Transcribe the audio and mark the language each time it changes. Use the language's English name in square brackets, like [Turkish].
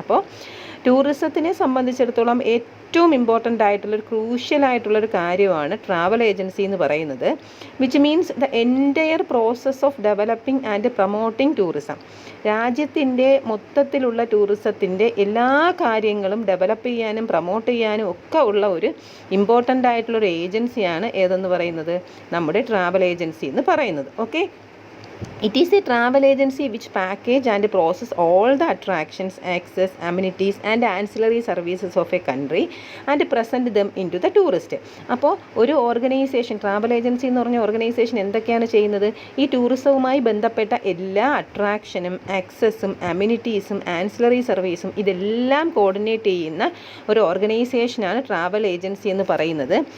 [Malayalam] അപ്പോൾ ടൂറിസത്തിനെ സംബന്ധിച്ചിടത്തോളം ഏറ്റവും ഇമ്പോർട്ടൻ്റ് ആയിട്ടുള്ളൊരു ക്രൂഷ്യൽ ആയിട്ടുള്ളൊരു കാര്യമാണ് ട്രാവൽ ഏജൻസി എന്ന് പറയുന്നത്, [English] Which means the entire process of developing and promoting tourism. [Malayalam] രാജ്യത്തിൻ്റെ മൊത്തത്തിലുള്ള ടൂറിസത്തിൻ്റെ എല്ലാ കാര്യങ്ങളും ഡെവലപ്പ് ചെയ്യാനും പ്രൊമോട്ട് ചെയ്യാനും ഒക്കെ ഉള്ള ഒരു ഇമ്പോർട്ടൻ്റ് ആയിട്ടുള്ളൊരു ഏജൻസിയാണ് ഏതെന്ന് പറയുന്നത്, നമ്മുടെ ട്രാവൽ ഏജൻസി എന്ന് പറയുന്നത്. [English] Okay, it is a travel agency which package and process all the attractions, access, amenities and ancillary services of a country and present them into the tourist. [Malayalam] അപ്പോൾ ഒരു ഓർഗനൈസേഷൻ, ട്രാവൽ ഏജൻസി എന്ന് പറഞ്ഞ organisation എന്തൊക്കെയാണ് ചെയ്യുന്നത്? ഈ ടൂറിസവുമായി ബന്ധപ്പെട്ട എല്ലാ അട്രാക്ഷനും ആക്സസും അമ്യൂണിറ്റീസും ancillary സർവീസും ഇതെല്ലാം കോർഡിനേറ്റ് ചെയ്യുന്ന ഒരു ഓർഗനൈസേഷനാണ് ട്രാവൽ ഏജൻസി എന്ന് പറയുന്നത്.